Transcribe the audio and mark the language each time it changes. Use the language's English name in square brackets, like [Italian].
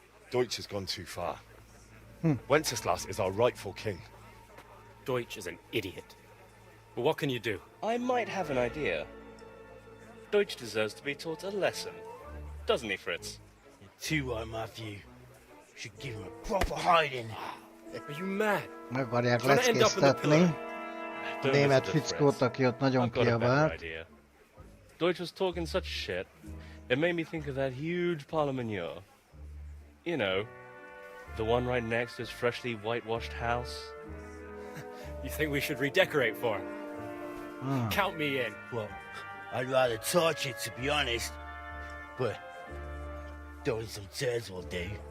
[English] Deutsch has gone too far. Wenceslas is our rightful king. Deutsch is an idiot. But what can you do? I might have an idea. Deutsch deserves to be taught a lesson. Doesn't he, Fritz? You're too right, Matthew. Should give him a proper hiding. Are you mad? [Hungarian] Meg akarják leckésztetni. A német fickót, aki ott nagyon kiabált. [English] Deutsch was talking such shit, it made me think of that huge parliament. You know, the one right next to his freshly whitewashed house. You think we should redecorate for him? Count me in. Well, I'd rather torch it, to be honest. But throwing some turds will do.